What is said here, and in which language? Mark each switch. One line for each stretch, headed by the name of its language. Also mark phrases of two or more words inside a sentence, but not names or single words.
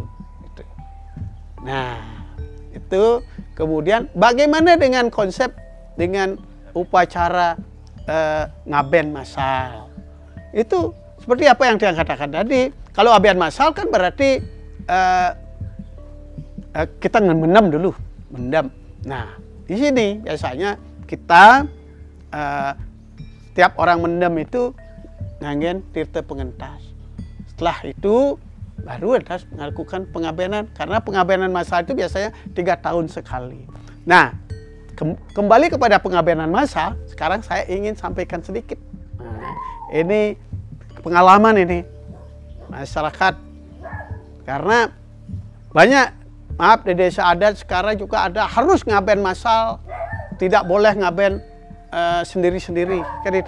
Indonesian: Nah, itu kemudian bagaimana dengan konsep dengan upacara ngaben masal? Itu seperti apa yang dia katakan tadi. Kalau aben masal kan berarti kita mendem dulu, mendem. Nah, di sini biasanya kita setiap orang mendem itu ngangen tirte pengentas. Setelah itu baru harus melakukan pengabenan, karena pengabenan masal itu biasanya 3 tahun sekali. Nah, kembali kepada pengabenan masal, sekarang saya ingin sampaikan sedikit. Nah, ini pengalaman ini masyarakat, karena banyak, maaf, di desa adat sekarang juga ada harus ngaben masal, tidak boleh ngaben sendiri-sendiri, kan itu.